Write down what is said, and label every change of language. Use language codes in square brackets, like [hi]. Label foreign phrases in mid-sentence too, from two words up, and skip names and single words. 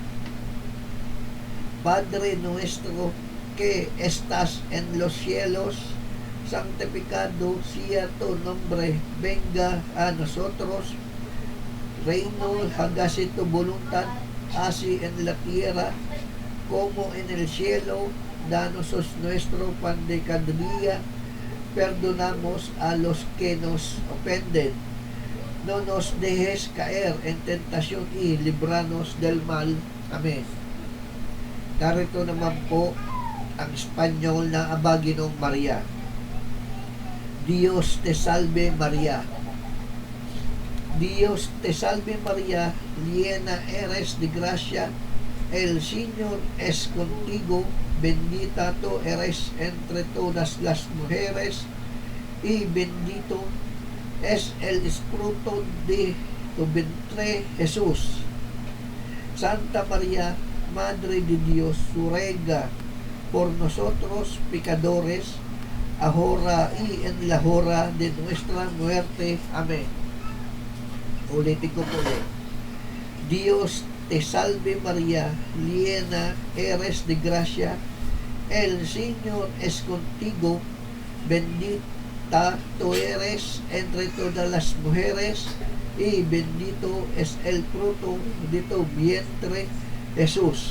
[es] Padre nuestro que estás en los cielos, santificado sea tu nombre, venga a nosotros reino, hágase tu voluntad, así en la tierra como en el cielo. Danos nuestro pan de cada día, perdonamos a los que nos ofenden, no nos dejes caer en tentación y líbranos del mal. [tl] Amen. Narito naman po ang Espanyol na Abaginong Maria. [es] Dios te salve María. Dios te salve María, llena eres de gracia, el Señor es contigo, bendita tú eres entre todas las mujeres, y bendito es el fruto de tu vientre Jesús. Santa María, Madre de Dios, ruega por nosotros pecadores, ahora y en la hora de nuestra muerte. Amén. [tl] Ulitin ko po ulit. [es] Dios te salve María, llena eres de gracia, el Señor es contigo, bendita tú eres entre todas las mujeres, y bendito es el fruto de tu vientre, Jesús.